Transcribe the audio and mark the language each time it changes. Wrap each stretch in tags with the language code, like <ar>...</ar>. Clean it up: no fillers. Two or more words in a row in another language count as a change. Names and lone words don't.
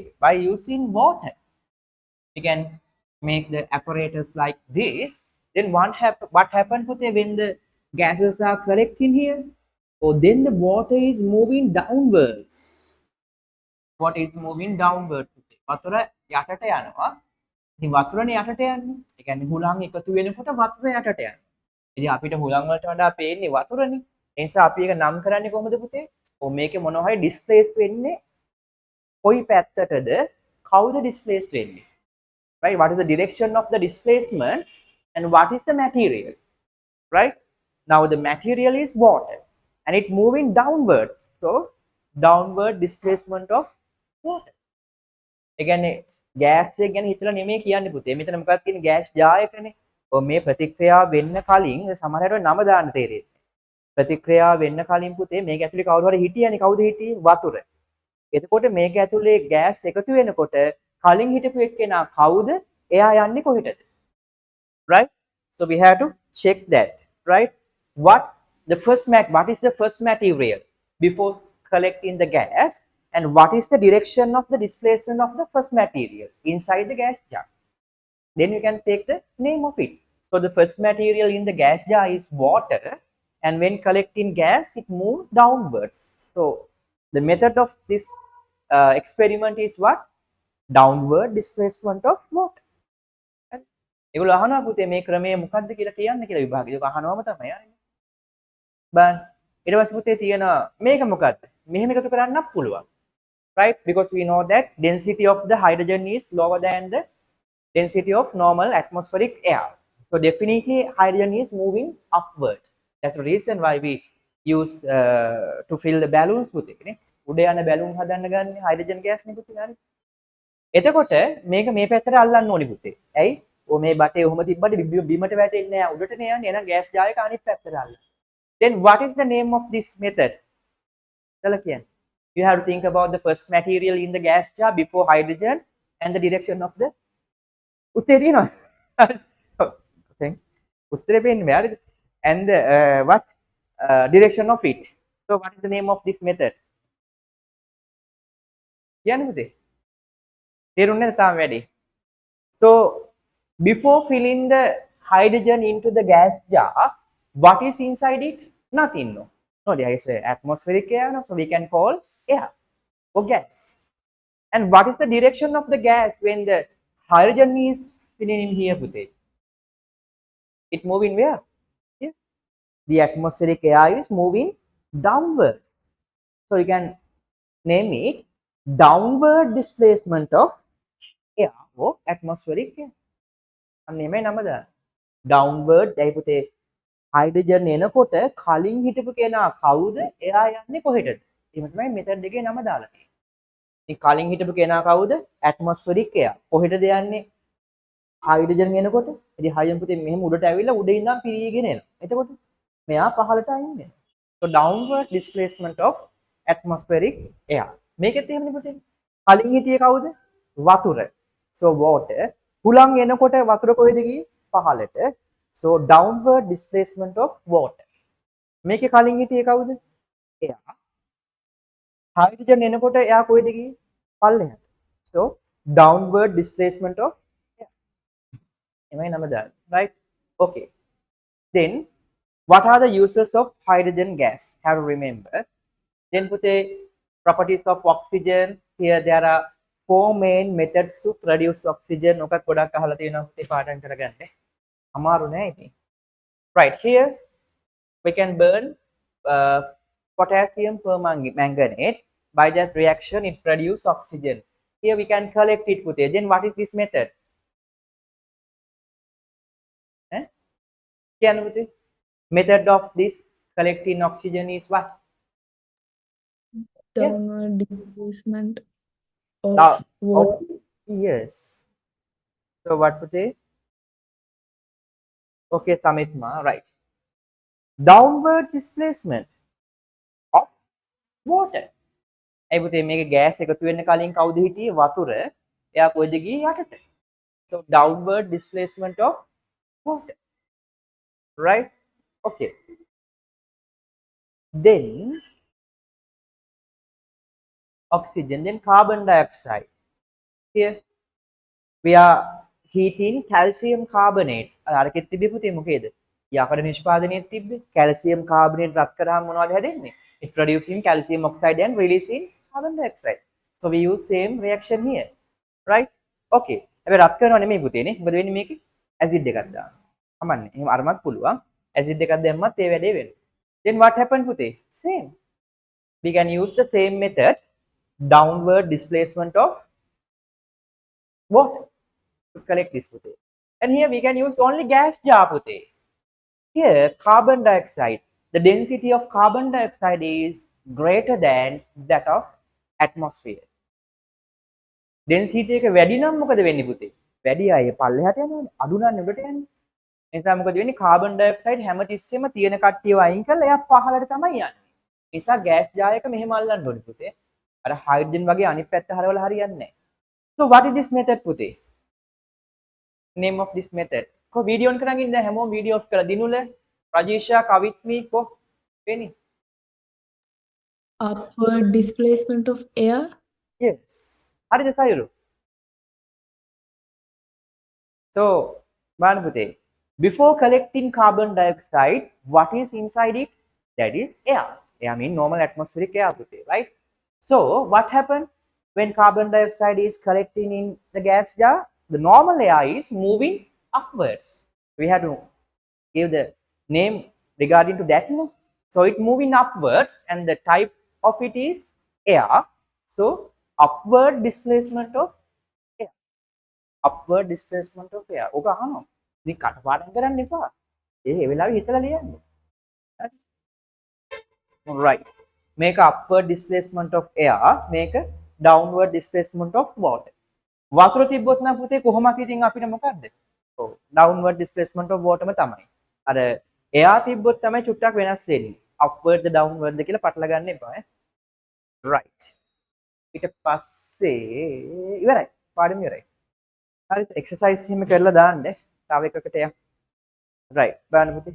<en>By using water. We can make the apparatus like this. Then what happened Pute when the gases are collecting here? Oh, then the water is moving downwards. What is moving downwards?</en> <si>වතුර යටට යනවා. ඉතින් වතුරනේ යටට යන්නේ. ඒ කියන්නේ හුලං එකතු වෙනකොට වතුර යටට යනවා. ඉතින් අපිට හුලං වලට වඩා පේන්නේ වතුරනේ. ඒ නිසා අපි ඒක නම් කරන්නේ කොහොමද පුතේ? ඔව් මේකේ මොනවා හරි ඩිස්ප්ලේස් වෙන්නේ කොයි පැත්තටද? කවුද ඩිස්ප්ලේස් වෙන්නේ?</si> <en>Right? What is the direction of the displacement and what is the material? Right? Now the material is water and it moving downwards. So downward displacement of water.</en> <si>ඒ කියන්නේ ගෑස් එක ගැන හිතලා නෙමෙයි කියන්නේ පුතේ. මෙතන මොකක්ද කියන්නේ ගෑස් ජායකනේ. ඔය මේ ප්‍රතික්‍රියාව වෙන්න කලින් සමහරවිට නම දාන්න තේරෙන්නේ. ප්‍රතික්‍රියාව වෙන්න කලින් පුතේ මේක ඇතුලේ කවුරු හරි හිටියනේ. කවුද හිටියේ? වතුර. එතකොට මේක ඇතුලේ ගෑස් එකතු වෙනකොට කලින් හිටපු එක්කෙනා කවුද? එයා යන්නේ කොහෙටද?</si> <en>Right? So we have to check that. Right? What is the first material before collecting the gas? And what is the direction of the displacement of the first material inside the gas jar? Then you can take the name of it. So the first material in the gas jar is water, and when collecting gas, it moves downwards. So the method of this experiment is what? Downward displacement of water.</en> <si>ඒගොල්ලෝ අහනවා පුතේ මේ ක්‍රමය මොකක්ද කියලා කියන්න කියලා විභාගෙ. ඒක අහනවම තමයි යන්නේ. බන් ඊට පස්සේ පුතේ තියෙනවා මේක මොකක්ද? මෙහෙම එකතු කරන්නත් පුළුවන්.</si> <en>Right? Because we know that density of the hydrogen is lower than the density of normal atmospheric air. So definitely hydrogen is moving upward. That's the reason why we use to fill the balloons</en> <si>පුතේ නේ. උඩ යන බැලුම් හදන්න ගන්න හයිඩ්‍රජන් ගෑස් නේ පුතේ හරි. එතකොට මේක මේ පැත්තට අල්ලන්න ඕනි පුතේ. ඇයි? ඔය මේ බටේ ඔහොම තිබ්බට බිමට වැටෙන්නේ නැහැ. උඩටනේ යන්නේ. එහෙනම් ගෑස් ජායක අනිත් පැත්තට අල්ලන්න.</si> <en>Then what is the name of this method?</en> <si>කියලා කියන්නේ.</si> <en>You have to think about the first material in the gas jar before hydrogen and the direction of the</en> <si>උත්තේ තියෙනවා. දැන් උත්තරේ පේන්නේ බෑ හරිද?</si> <en>And what direction of it. So what is the name of this method?</en> <si>කියන්න පුතේ. තේරුන්නේ නැත්නම් තාම වැඩි.</si> <en>So before filling the hydrogen into the gas jar, what is inside it? Nothing. No, there is atmospheric air, no? So we can call air or gas. And what is the direction of the gas when the hydrogen is filling in here, Pute? It moving where? Here. The atmospheric air is moving downwards. So you can name it downward displacement of air or atmospheric air.</en> <si>name නමද? Downward දැයි පුතේ හයිඩ්‍රජන් එනකොට කලින් හිටපු කෙනා කවුද? එයා යන්නේ කොහෙටද? එහෙම තමයි මෙතඩ් එකේ නම දාලා තියෙන්නේ. ඉතින් කලින් හිටපු කෙනා කවුද? ඇට්මොස්ෆරික් එයා. කොහෙටද යන්නේ? හයිඩ්‍රජන් එනකොට. ඉතින් හයිඩ්‍රජන් පුතේ මෙහෙම උඩට ඇවිල්ලා උඩ ඉඳන් පිරීගෙන එනවා. එතකොට මෙයා පහළට අයින් වෙනවා.</si> <en>So downward displacement of atmospheric air.</en> <si>මේකෙත් එහෙමනේ පුතේ. කලින් හිටියේ කවුද? වතුර.</si> <en>So water.</en> <si>හුලං එනකොට වතුර කොහෙද ගියේ? පහළට.</si> <en>So downward displacement of water.</en> <si>මේකේ කලින් හිටියේ කවුද? එයා. හයිඩ්‍රජන් එනකොට එයා කොහෙද ගියේ? පල්ලෙහාට.</si> <en>So downward displacement of air.</en> <si>එමයි නම දාන්න.</si> <en>Right? Okay. Then what are the uses of hydrogen gas? Have to remember. Then put a properties of oxygen. Here there are 4 main methods to produce oxygen.</en> <si>ඔකත් ගොඩක් අහලා තියෙනවා පුතේ පාඩම් කරගන්න. අමාරු නෑ ඉතින්.</si> <en>Right, here we can burn potassium permanganate. By that reaction it produces oxygen. Here we can collect it පුතේ. Then what is this method?</en> <si>කියන්න පුතේ.</si> <en>Method of this collecting oxygen is what? Downward displacement of Now, water. yes. So what පුතේ? Okay, Samitma, right. Downward displacement of water.</en> <si>ඒ පුතේ මේක ගෑස් එකතු වෙන්න කලින් කවුද හිටියේ? වතුර. එයා කොයිද ගියේ? යටට.</si> <en>So downward displacement of water. Right? Okay. Then oxygen, then carbon dioxide. Here we are heating calcium carbonate.</en> <si>අරකෙත් තිබ්බේ පුතේ මොකේද? යකඩ නිෂ්පාදනයේ තිබ්බේ.</si> <en>calcium carbonate</en> <si>රත් කරාම මොනවද හැදෙන්නේ?</si> <en>It producing calcium oxide and releasing carbon dioxide. So we use same reaction here. Right?</en> <si>Okay. හැබැයි රත් කරනව නෙමෙයි පුතේනේ. මොකද වෙන්නේ මේකේ? acid එකක් දාන්න. කමන්නේ. එහෙම අරමත් පුළුවන්. acid එකක් දැම්මත් ඒ වැඩේ වෙනවා.</si> <en>Then what happened පුතේ? Same. We can use the same method, downward displacement of water to collect this putte. And here we can use only gas jar putte. Here carbon dioxide, the density of carbon dioxide is greater than that of atmosphere.</en> <si>Density එක වැඩි නම් මොකද වෙන්නේ පුතේ? වැඩි අය පල්ලෙහාට යනවනේ. අඩු නම් උඩට යන්නේ. ඒ නිසා මොකද වෙන්නේ?</si> <en>carbon dioxide</en> <si>හැමතිස්සෙම තියෙන කට්ටියව අයින් කරලා එයා පහළට තමයි යන්නේ. ඒ නිසා</si> <en>gas jar</en> <si>එක මෙහෙම අල්ලන්න ඕනේ පුතේ. අර hydrogen වගේ අනිත් පැත්ත හරවලා හරියන්නේ නැහැ.</si> <en>So what is this method පුතේ? Name of this method.</en> <si>Ko</si> <en>video on</en> <si>කරගෙන දැන් හැමෝම</si> <en>video off</en> <si>කරලා දිනුල රජීෂා කවිත්මි කො වෙන්නේ?</si> <en>Upward displacement of air. Yes.</en> <si>හරිද සයුරු? So බලන්න පුතේ.</si> <en>Before collecting carbon dioxide, what is inside it? That is air. Air means normal atmospheric air පුතේ, right? So what happened when carbon dioxide is collecting in the gas jar? The normal air is moving upwards. We have to give the name regarding to that. No? So it moving upwards and the type of it is air. So upward displacement of air. upward displacement of air.</en> <si>ඕක අහනවා. ඉතින් කටපාඩම් කරන්න එපා. ඒ වෙලාවෙ හිතලා ලියන්න.</si> <en>right.</en> <si>මේක</si> <en>upward displacement of air,</en> <si>මේක</si> <en>downward displacement of water.</en> <si>වතුර තිබ්බොත් නම් පුතේ කොහොමද ඉතින් අපිට මොකද්ද? ඔව්</si> <en>downward displacement of water</en> <si>ම තමයි. අර air තිබ්බොත් තමයි චුට්ටක් වෙනස් වෙන්නේ. upward ද downward ද කියලා පටල ගන්න එපා ඈ. right. ඊට පස්සේ ඉවරයි. පාඩම ඉවරයි. හරිද? එක්සර්සයිස් එහෙම කරලා දාන්න. තව එකකට යන්න. right.</si>